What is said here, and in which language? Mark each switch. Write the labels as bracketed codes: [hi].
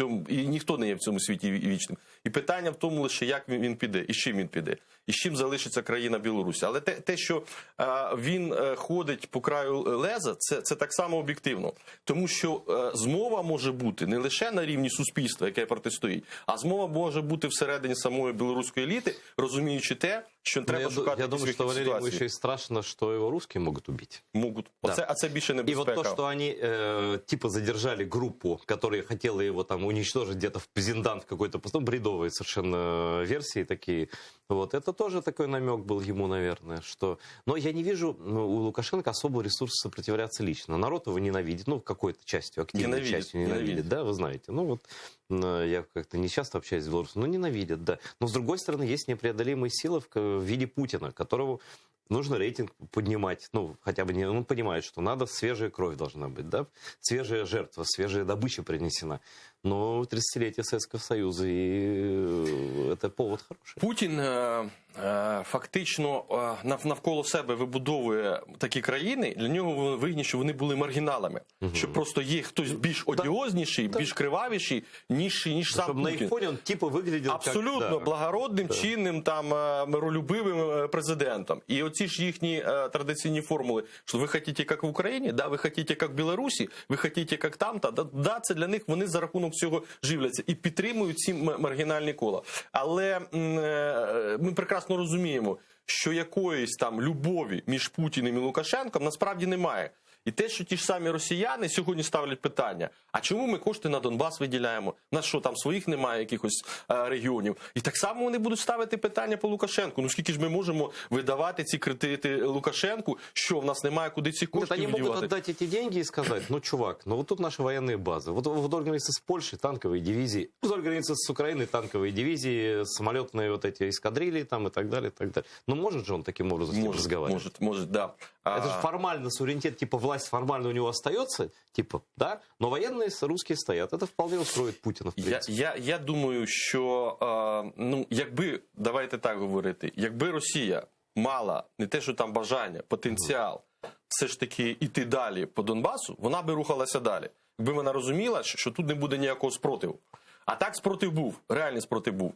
[uk] І ніхто не є в цьому світі вічним. І питання в тому лише, як він піде, і з чим він піде, і з чим залишиться країна Білорусь. Але те, що він ходить по краю леза, це так само об'єктивно. Тому що змова може бути не лише на рівні суспільства, яке протистоїть, а змова може бути всередині самої білоруської еліти, розуміючи те, що треба шукати [ru] я думаю, что Валерию еще и страшно, что его русские могут убить. [uk] Можуть. [ru] Да. [uk] А це більше небезпека. [ru] И вот то, что они типа задержали группу, которая хотела его там уничтожить где-то в Пизендант какой-то, потом бредовые совершенно версии такие. Вот это тоже такой намек был ему, наверное, что... Но я не вижу у Лукашенко особого ресурса сопротивляться лично. Народ его ненавидит, ну, какой-то частью, активной частью ненавидит, да, вы знаете. Ну, вот я как-то не часто общаюсь с белорусами, но ненавидят, да. Но, с другой стороны, есть непреодолимые силы в виде Путина, которого нужно рейтинг поднимать, ну, хотя бы он понимает, что надо, свежая кровь должна быть, да, свежая жертва, свежая добыча принесена. Но 30-летие Советского Союза, и это повод хороший. [uk] Путін фактично навколо себе вибудовує такі країни, для нього вигідно, що вони були маргіналами. Що просто є хтось більш одіозніший, більш кривавіший, ніж сам Щоб Путін. на їх фоні він типу виглядів абсолютно благородним, чинним, там, миролюбивим президентом. І оці ж їхні традиційні формули, що ви хочете як в Україні, да, ви хочете як в Білорусі, ви хочете як там-то, да, це для них, вони за рахунок цього живляться і підтримують ці маргінальні кола. Але ми прекрасно розуміємо, що якоїсь там любові між Путіним і Лукашенком насправді немає. І те, що ті ж самі росіяни сьогодні ставлять питання, а чому ми кошти на Донбас виділяємо? У нас що, там своїх немає якихось регіонів? І так само вони будуть ставити питання по Лукашенку. Ну скільки ж ми можемо видавати ці кредити Лукашенку, що в нас немає куди ці кошти видівати? [ru] Они могут отдать эти деньги и сказать, ну, чувак, ну вот тут наши военные базы. Вот вдоль границы с Польшей танковые дивизии, вдоль границы с Украиной танковые дивизии, самолетные вот эти эскадрильи там и так далее, и так далее. Ну, может же он таким образом с ним разговаривать? Может, да. Это же формально суверенитет, типа власть формально у него остается, типа, да, но военные русские стоят. Это вполне устроит Путина, [uk] в принципі. Я думаю, що, ну, якби, давайте так говорити, якби Росія мала не те, що там бажання, потенціал, все ж таки іти далі по Донбасу, вона би рухалася далі. Якби вона розуміла, що тут не буде ніякого спротиву. А так спротив був, реальний спротив був.